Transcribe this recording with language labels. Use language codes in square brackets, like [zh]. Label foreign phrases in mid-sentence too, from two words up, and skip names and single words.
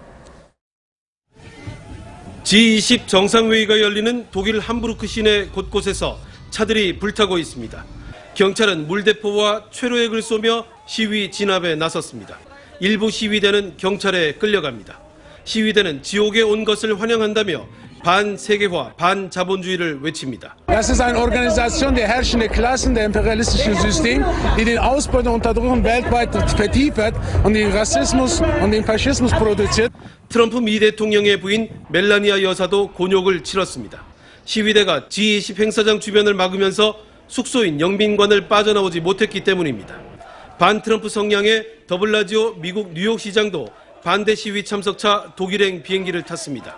[ko] G20 정상회의가 열리는 독일 함부르크 시내 곳곳에서 차들이 불타고 있습니다. 경찰은 물대포와 최루액을 쏘며 시위 진압에 나섰습니다. 일부 시위대는 경찰에 끌려갑니다. 시위대는 지옥에 온 것을 환영한다며 반세계화, 반자본주의를 외칩니다. [de] Das ist eine Organisation der herrschenden Klassen der imperialistischen System, die den Ausbeutung und Unterdrückung weltweit vertieft und den Rassismus und den Faschismus produziert. [ko] 트럼프 미 대통령의 부인 멜라니아 여사도 곤욕을 치렀습니다. 시위대가 G20 행사장 주변을 막으면서 숙소인 영빈관을 빠져나오지 못했기 때문입니다. 반트럼프 성향의 더블라지오 미국 뉴욕시장도 반대 시위 참석차 독일행 비행기를 탔습니다.